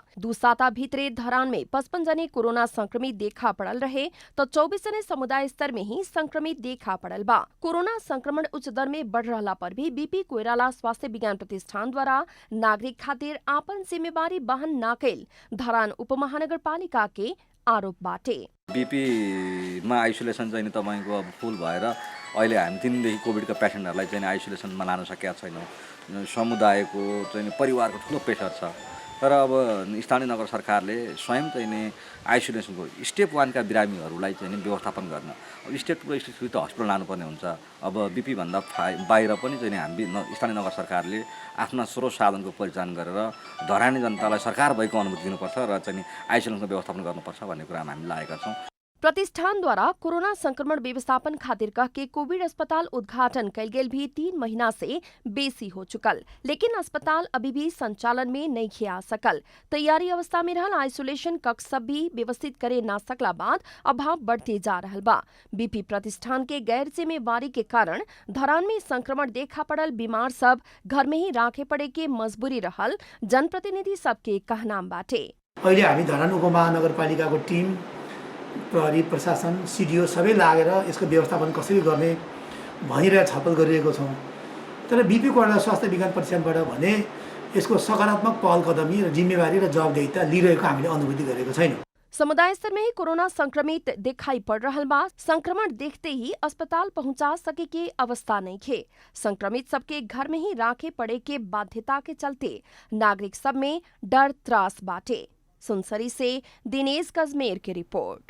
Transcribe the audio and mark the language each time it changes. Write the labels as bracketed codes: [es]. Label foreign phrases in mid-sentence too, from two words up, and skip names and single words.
[bho] 2 साता भीतरे धरान में 55 जने कोरोना संक्रमित देखा पड़ल रहे तो 24 जने समुदाय स्तर में ही संक्रमित देखा पड़ल बा। कोरोना संक्रमण उच्च दर में बढ़ रहला पर भी बीपी कोइराला स्वास्थ्य विज्ञान प्रतिष्ठान द्वारा नागरिक खातिर आपन जिम्मेवारी वहन न कैल धरान उपमहानगरपालिका के आरोप बाटे। [ne] बीपीमा आइसोलेसन चाहिँ तपाईको अब फुल भएर अहिले हामी 3 देखि कोभिडका पेशेन्टहरुलाई चाहिँ आइसोलेसनमा लान सकेका छैनौं। समुदायको चाहिँ परिवारको ठूलो प्रेसर छ। तर अब स्थानीय नगर सरकारले स्वयं चाहिँ आइसोलेसनको स्टेप 1 का बिरामीहरुलाई चाहिँ व्यवस्थापन गर्न अब स्टेप 2 स्टेप 3 त हस्पिटल लानुपर्ने हुन्छ। अब बीपी भन्दा बाहिर पनि चाहिँ हामी स्थानीय नगर सरकारले आफ्ना स्रोत साधनको परिचालन गरेर धरानी जनतालाई सरकार भएको अनुभूति दिनुपर्छ र चाहिँ आइसोलेसनको व्यवस्थापन गर्नुपर्छ भन्ने कुरामा हामी लागेका छौं। [bho] प्रतिष्ठानद्वारा कोरोना संक्रमण व्यवस्थापन खातिर कह के कोविड अस्पताल उद्घाटन कैल गेल भी 3 महीना से बेसी हो चुकल, लेकिन अस्पताल अभी भी संचालन में नहीं खिया सकल। तैयारी अवस्था में रहल आइसोलेशन कक्ष सब भी व्यवस्थित करे ना सकला बाद अभाव बढ़ते जा रहल बा। बीपी प्रतिष्ठान के गैर जिम्मेवारी के कारण धरान में संक्रमण देखा पड़ल बीमार सब घर में ही राखे पड़े के मजबूरी रहल जनप्रतिनिधि सबके कहनाम बाटे। [ne] अहिले हामी धरान उपमहानगरपालिकाको टिम, प्रहरी, प्रशासन, सिडिओ सबै लागेर यसको व्यवस्थापन कसरी गर्ने भनिरहेर छलफल गरिरहेको छौँ। तर बिपी कोडा स्वास्थ्य विज्ञान प्रतिष्ठानबाट भने यसको सकारात्मक पहल कदमी र जिम्मेवारी र जवाबदेहिता लिइरहेको हामीले अनुभूति गरेको छैनौँ। [bho] समुदाय स्तर में ही कोरोना संक्रमित दिखाई पड़ रहा बा। संक्रमण देखते ही अस्पताल पहुंचा सके के अवस्था नहीं खे। संक्रमित सबके घर में ही राखे पड़े के बाध्यता के चलते नागरिक सब में डर त्रास बाटे। सुनसरी से दिनेश कजमेर की रिपोर्ट।